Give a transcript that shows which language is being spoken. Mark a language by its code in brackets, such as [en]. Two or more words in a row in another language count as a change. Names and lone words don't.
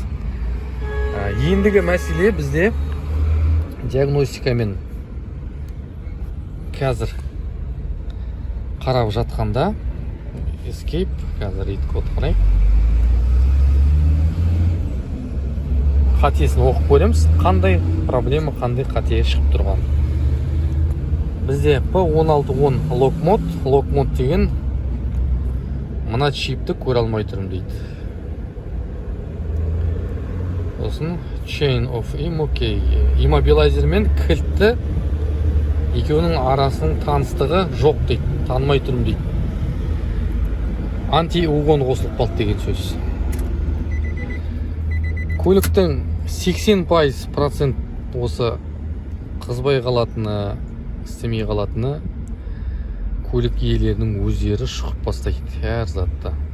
[kk] Ендігі мәселе бізде диагностикамен қазір қарап жатқанда escape, қазір read код қарай. Қатесін оқып көреміз, қандай проблема, қандай қате шығып тұрған. Бізде P1610 [en] lock mode [kk] деген мына чипті көре алмай тұрмын дейді. Сосын [en] chain of immobilizer [kk] мен кілтті екеуінің арасының таныстығы жоқ дейді, танымай тұрмын дейді. Анти-угон қосылып қалды деген сөз. Көліктің 80% осы қызбай қалатыны, істемей қалатыны көлік иелерінің өздері шұқып бастайды әр затта.